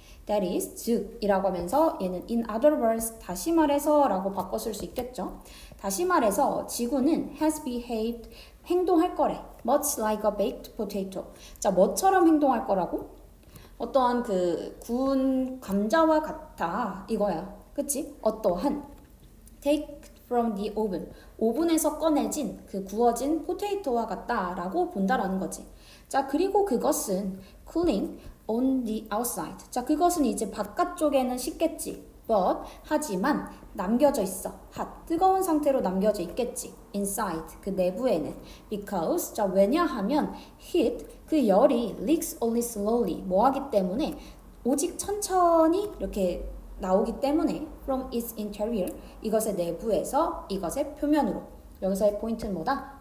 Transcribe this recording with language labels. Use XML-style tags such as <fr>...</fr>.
<en>That is,</en> <ko>즉 이라고 하면서 얘는</ko> <en>in other words,</en> <ko>다시 말해서 라고 바꿔 쓸 수 있겠죠. 다시 말해서 지구는</ko> <en>has behaved,</en> <ko>행동할 거래.</ko> <en>much like a baked potato.</en> <ko>자, 뭐처럼 행동할 거라고? 어떠한 그 구운 감자와 같아 이거야. 그치?</ko> <en>어떠한 take from the oven.</en> <ko>오븐에서 꺼내진 그 구워진 포테이토와 같다라고 본다라는 거지. 자, 그리고 그것은</ko> <en>cooling on the outside.</en> <ko>자, 그것은 이제 바깥쪽에는 식겠지.</ko> <en>but</en> <ko>하지만 남겨져 있어.</ko> <en>hot</en> <ko>뜨거운 상태로 남겨져 있겠지.</ko> <en>inside</en> <ko>그 내부에는</ko> <en>because</en> <ko>자, 왜냐하면</ko> <en>heat</en> <ko>그 열이</ko> <en>leaks only slowly</en> <ko>뭐 하기 때문에 오직 천천히 이렇게 나오기 때문에</ko> <en>from its interior</en> <ko>이것의 내부에서 이것의 표면으로 여기서의 포인트는 뭐다?</ko>